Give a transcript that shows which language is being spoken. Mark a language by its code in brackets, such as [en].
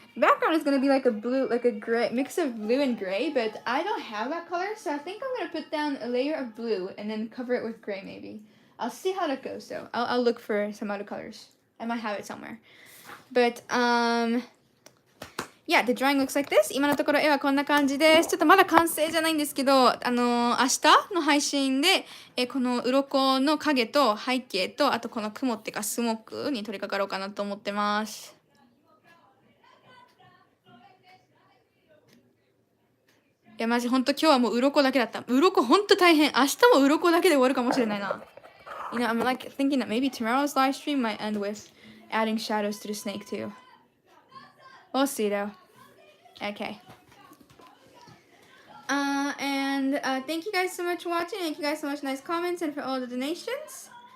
[en] The background is gonna be like a blue, like a gray mix of blue and gray, but I don't have that color, so I think I'm gonna put down a layer of blue and then cover it with gray maybe. I'll see how that goes though. I'll look for some other colors. I might have it somewhere. But yeah, the drawing looks like this. [ja] 今のところ絵はこんな感じです。ちょっとまだ完成じゃないんですけど、明日の配信でこの鱗の影と背景と、あとこの雲っていうかスモークに取り掛かろうかなと思ってます。いやマジ本当今日はもう鱗だけだった。鱗本当大変。明日も鱗だけで終わるかもしれないな。 [en] I'm like thinking that maybe tomorrow's live stream might end with adding shadows to the snake too. We'll see though. Okay. And thank you guys so much for watching. Thank you guys so much nice comments and for all the donations.